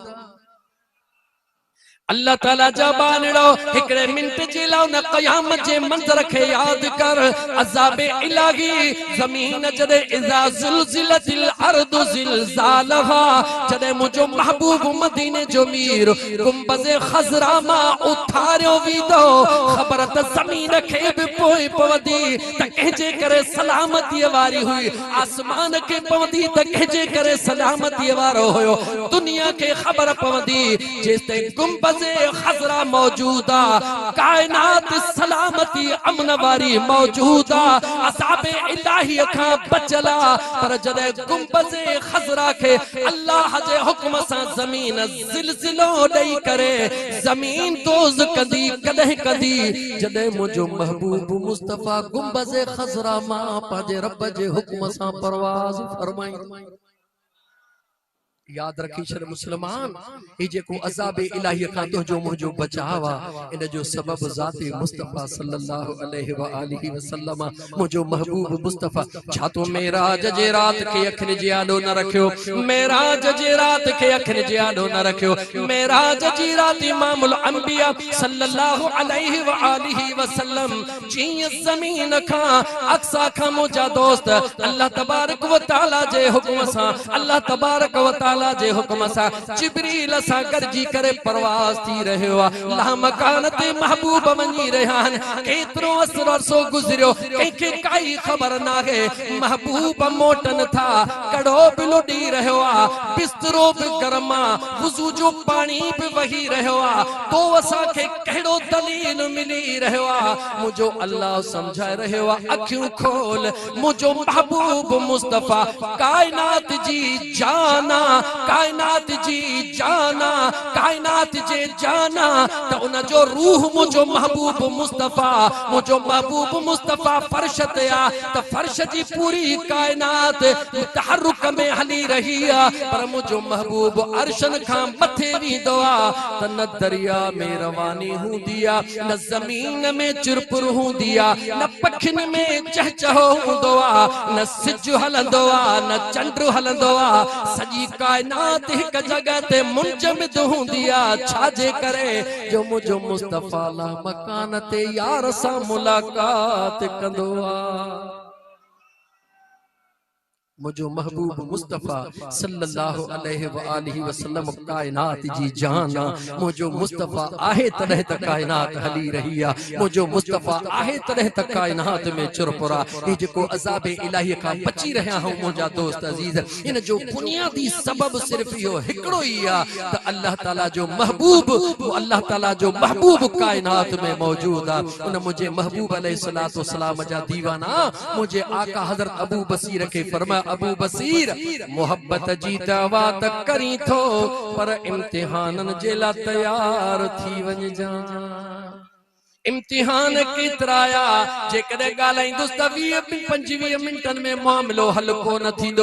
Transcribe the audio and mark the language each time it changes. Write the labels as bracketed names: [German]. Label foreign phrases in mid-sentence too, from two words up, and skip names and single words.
[Sindhi] अल्लाह ताला जबानड़ो हिकड़े मिनट जे लाओ न क़यामत जे मंजर के याद कर अज़ाब इलाही ज़मीन जदे [Arabic] إذا زلزلت الأرض زلزالها [Sindhi] जदे मुझो महबूब मदीने जो मीर गुंबज़े खज़रा मा उठारियो वीदो खबर त ज़मीन के भी पोई पवदी त कहजे करे सलामती वारी हुई आसमान के पवदी त कहजे करे सलामती वारो होयो दुनिया के खबर पवदी जेते गुंबज़ खज़रा मौजूदा कायनात सलामती अमन वारी मौजूदा अज़ाब इलाही खां बचला पर जदे गुंबज़े खज़रा के अल्लाह जे हुक्म सां ज़मीन ज़िलज़िलो ॾेई करे ज़मीन दोज़ कंदी कॾहिं कंदी जदे मुझो महबूब मुस्तफा गुंबज़े खज़रा मां पंहिंजे रब जे हुक्म सां परवाज़ फरमाई याद रखी छड़ मुसलमान ई जेको अज़ाब इलाही खां तुझो मुझो बचावा इन जो सबब ज़ाती मुस्तफा [Arabic] صلى الله عليه وآله [Sindhi] वसल्लम मुझो महबूब मुस्तफा छा तो मेराज जे रात के अखन जे आडो न रखियो मेराज जे रात के अखन जे आडो न रखियो मेराज जी रात इमामुल अंबिया [Arabic] صلى الله عليه وآله وسلم [Sindhi] जी ज़मीन खां अक्सा खां मुझा दोस्त [Arabic] الله تبارك وتعالى [Sindhi] जे हुक्म सां अल्लाह तबारक व तआला ताला जे हुक्म सा जिब्रील सा गरजी करे परवाज़ थी रहियो आहे। ला मकान ते महबूब वञी रहिया आहिनि। केतिरो अरसो गुज़रियो कंहिंखे काई ख़बर नाहे। महबूब मोटन था, कड़ो बि लुॾी रहियो आहे, बिस्तरो बि गरम आहे, वुज़ू जो पाणी बि वही रहियो आहे। तो असांखे कहिड़ो दलील मिली रहियो आहे? मुंहिंजो अल्लाह समझाए रहियो आहे, अखियूं खोल, मुंहिंजो महबूब मुस्तफ़ा कायनात जी जाना, कायनात जी जाना, कायनात जे जाना। त उन जो रूह मुंहिंजो महबूब मुस्तफ़ा, मुंहिंजो महबूब मुस्तफ़ा फर्श ते आ, त फर्श जी पूरी कायनात तहरुक में हली रही आहे, पर मुंहिंजो महबूब अर्शन खां मथे वेंदो आहे त न दरिया में रवानी हूंदी आहे, न ज़मीन में चुरपुर हूंदी आहे, न पखियुनि में चहचहो हूंदो आहे, न सिजु हलंदो आहे, न चंड हलंदो आहे। सॼी कायनात हिक जॻह ते मुंजमिद हूंदी आहे। छाजे करे? जो मुंहिंजो मुस्तफ़ा ला मकान ते यार सां मुलाक़ात कंदो आहे। मुझो महबूब मुस्तफ़ा [Arabic] صلى الله عليه وآله وسلم [Sindhi] कायनात जी जान। मुझो मुस्तफ़ा आहे तॾहिं त कायनात हली रही आहे। मुझो मुस्तफ़ा आहे तॾहिं त कायनात में चुरपुरा। ये जेको अज़ाब इलाही खां बची रहिया आहियूं मुंहिंजा दोस्त अज़ीज़, इन जो बुनियादी सबब सिर्फ इहो हिकिड़ो ई आहे त अल्लाह ताला जो महबूब, अल्लाह ताला जो महबूब कायनात में मौजूद आहे। उन मुझे महबूब [Arabic] عليه الصلاة والسلام [Sindhi] जा दीवाना मुझे आका हज़रत अबू बसीर के फरमाया, अबू बसीर मोहब्बत जी दवा त करी थो, पर इम्तिहानन जे ला तैयार थी वञजा। इम्तिहान केतराया जेकॾहिं ॻाल्हाईंदुसि त 20-25 मिंटनि में मामिलो हल कोन थींदो।